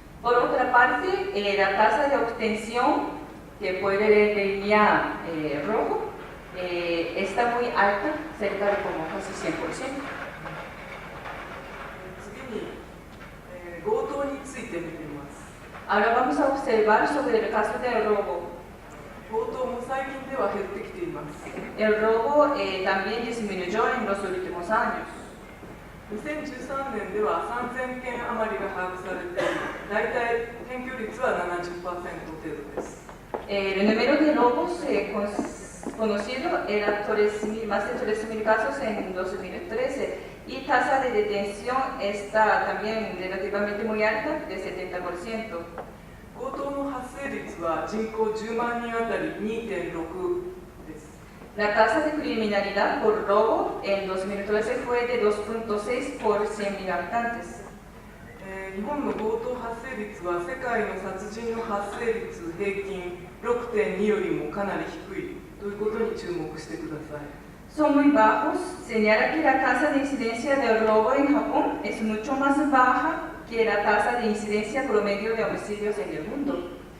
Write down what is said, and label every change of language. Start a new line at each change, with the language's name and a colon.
Spanish: Por otra parte, la tasa de obtención, que puede ver en línea rojo, está muy alta, cerca de como casi 100%.
Japanese: 次に、強盗について見てみます。
Spanish: Ahora vamos a observar sobre el caso del robo.
Japanese: 強盗も最近では減ってきています。
Spanish: El robo también disminuyó en los últimos años.
Japanese: 2013年では3000件余りが把握されて、大体検挙率は 70% 程度です。
Spanish: El número de robos conocido era más de 3.000 casos en 2013 y tasa de detención está también relativamente muy alta, de 70%.
Japanese: 強盗の発生率は人口10万人あたり 2.6 です。
Spanish: La tasa de criminalidad por robo en 2013 fue de 2.6 por 100.000 habitantes.
Japanese: 日本の強盗発生率は世界の殺人の発生率平均 6.2 よりもかなり低いということに注目してください。
Spanish: Son muy bajos, señala que la tasa de incidencia del robo en Japón es mucho más baja que la tasa de incidencia promedio de homicidios en el mundo.